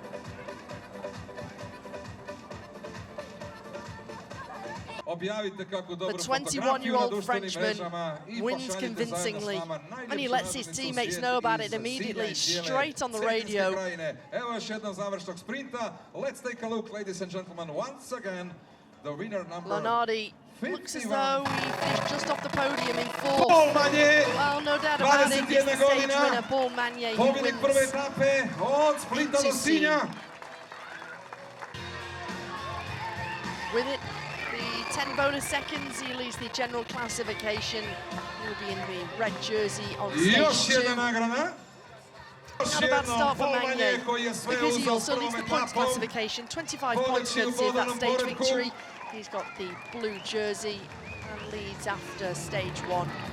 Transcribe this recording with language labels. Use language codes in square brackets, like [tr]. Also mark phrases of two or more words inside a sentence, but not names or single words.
[en] The 21-year-old Frenchman wins convincingly, and he lets his teammates know about it immediately, straight on the radio. Let's take a look, ladies and gentlemen, once again, the winner number... Lenardi looks as though he finished just off the podium in 4th. Paul Magnier, well, no doubt about it, he's the stage winner, Paul Magnier, who wins [hr] prve etape od Splita do Sinja. [en] with it. The 10 bonus seconds, he leads the general classification. He'll be in the red jersey on stage 2. Not a bad start for Magnier, because he also leads the points classification. 25 points courtesy of that stage victory. He's got the blue jersey and leads after stage 1.